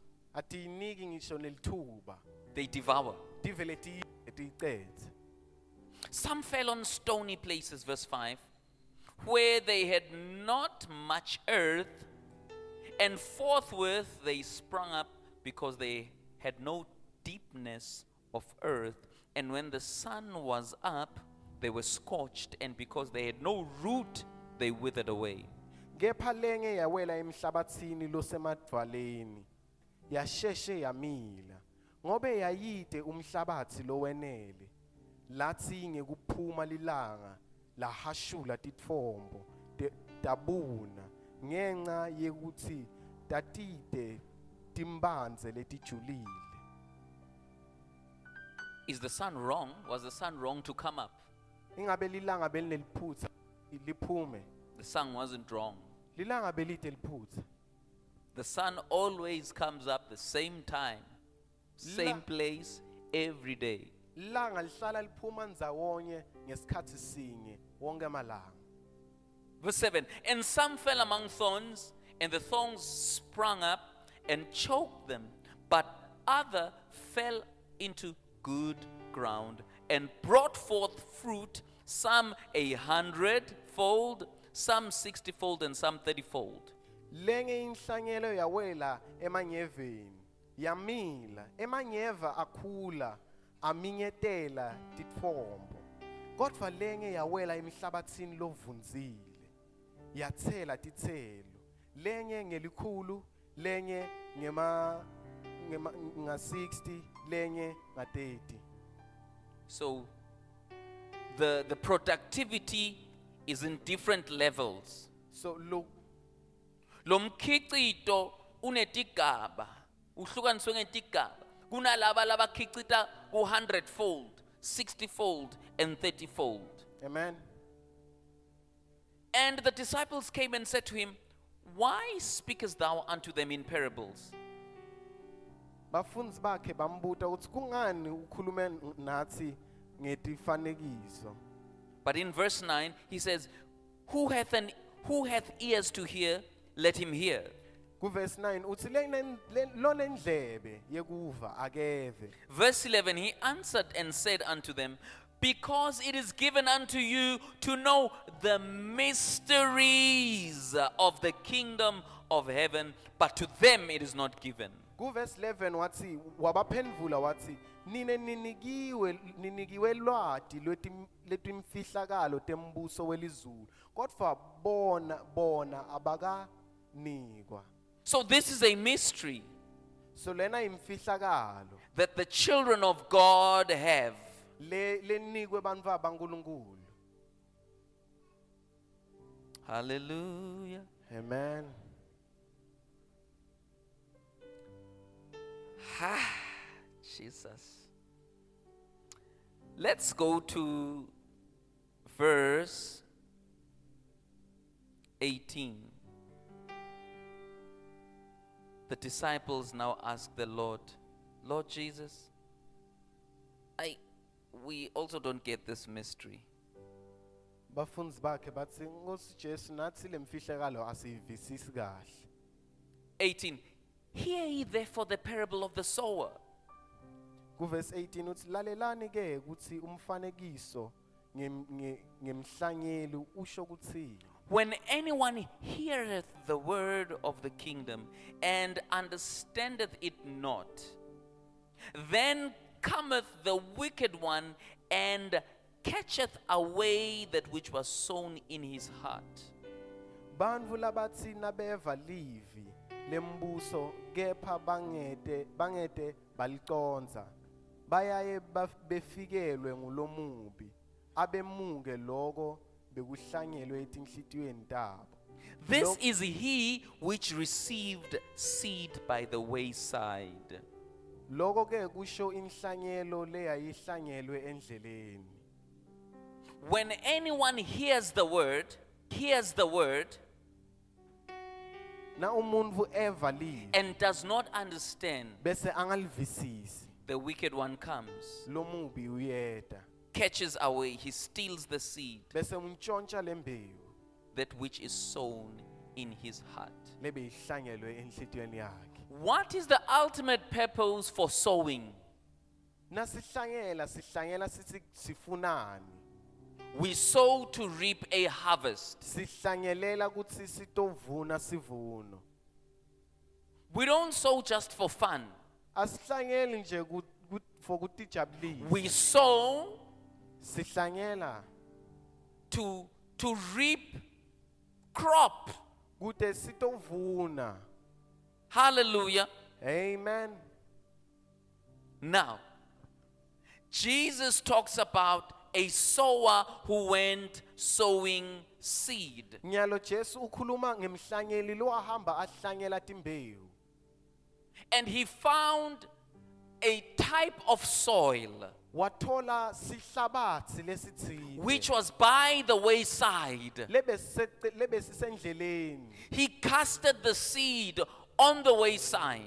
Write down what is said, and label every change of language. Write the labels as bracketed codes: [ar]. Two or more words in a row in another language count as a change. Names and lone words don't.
[ss] Atiyiniki ngisho nelithuba. [en] They devour. [ss] Tivele tiyicethe. [en] Some fell on stony places, verse 5, where they had not much earth, and forthwith they sprung up because they had no deepness of earth. And when the sun was up, they were scorched, and because they had no root, they withered away. [ss] Kepha lenge yawela emhlabathini losemadvaleni. Yasheshe yamila. Ngobe yayide umhlabathi lowenele. Lathi ngekuphuma lilanga lahashula titfombo tabuna ngenxa yekuthi tatide timbanze letijulile. [en] Is the sun wrong? Was the sun wrong to come up? [ss] Ingabe lilanga belineliphutsa liphume. [en] The sun wasn't wrong. [ss] Lilanga belite liphutsa. [en] The sun always comes up the same time, same place, every day. [ss] Lilanga lihlala liphuma ndzawonye ngesikhathi sinye wonke amalanga. [en] Verse 7, and some fell among thorns, and the thorns sprung up and choked them, but other fell into good ground and brought forth fruit, some 100-fold, some 60-fold, and some 30-fold. [ss] Lenge inhlanyelo yawela emanyeveni yamila emanyeva akhula aminyetela titfombo. Kodwa lenge yawela emhlabathini lovunzile yathela titselo. Lenye ngelikhulu, lenye nga 60, lenye nga 30. [en] So the productivity is in different levels. So look, [ss] Lo mkhicito unetigaba, uhlukaniswe ngetigaba. Kunalaba labakhicita ku [en] 100-fold, 60-fold, and 30-fold. [ss] amen. [en] And the disciples came and said to him, Why speakest thou unto them in parables? [ss] Bafundzi bakhe bambuta ukuthi kungani ukhulume nathi ngetifanekiso. [en] But in verse 9, he says, Who hath ears to hear, let him hear. [ss] Kuverse 9 uthi lonendlebe yekuva akeve. [en] Verse 11, he answered and said unto them, Because it is given unto you to know the mysteries of the kingdom of heaven, but to them it is not given. [ss] Kuverse 11 wathi wabaphendvula wathi ninikiwe lwati letimfihlakalo tembuso welizulu kodwa bona abakanikwa. [en] So this is a mystery [ss] So lena imfihlakalo [en] that the children of God have. [ss] lenikwe bantfu abankulunkulu. [en] Hallelujah. Amen. Jesus. Let's go to verse 18. The disciples now ask the Lord, Lord Jesus, we also don't get this mystery. [ss] Bafundzi bakhe bathi Nkosi Jesu nathi lemfihlakalo asiyivisisi kahle. [en] 18. Hear ye therefore the parable of the sower. [ss] Kuverse 18 uthi lalelani ke ukuthi umfanekiso ngemhlanyeli usho kuthini. [en] When anyone heareth the word of the kingdom and understandeth it not, then cometh the wicked one and catcheth away that which was sown in his heart. [ss] Bantfu labathi nabeva livi lembuso kepha bangete baliconza bayaye befikelwe ngulomubi abemuke lokho bekuhlanyelwe etinhlitiyweni tabo. [en] This is he which received seed by the wayside. [ss] Lokho ke kusho inhlanyelo leyayihlanyelwe endleleni. [en] When anyone hears the word, [ss] Na umuntu eva livi [en] and does not understand, [ss] bese angalivisisi [en] the wicked one comes, [ss] lomubi uyeda [en] catches away, he steals the seed, [ss] bese untshontsha lembewu [en] that which is sown in his heart. [ss] lebe ihlanyelwe enhlitiyweni yakhe. [en] What is the ultimate purpose for sowing? [ss] Nasihlanyela sithi sifunani. [en] We sow to reap a harvest. [ss] Sihlanyelela kutsi sitovuna sivuno. [en] We don't sow just for fun. [ss] Asihlanyeli nje for kutijabulisa. [en] We sow [ss] Sihlanyela [en] to reap crop. [ss] kute sitovuna. [en] Hallelujah. Amen. Now, Jesus talks about a sower who went sowing seed. [ss] Nyalo Jesu ukhuluma ngemhlanyeli lowahamba ahlanyela timbewu. [en] And he found a type of soil [ss] Wathola sihlabathi lesitsile. [en] which was by the wayside. [ss] Lebe sisendleleni. [en] He casted the seed on the wayside,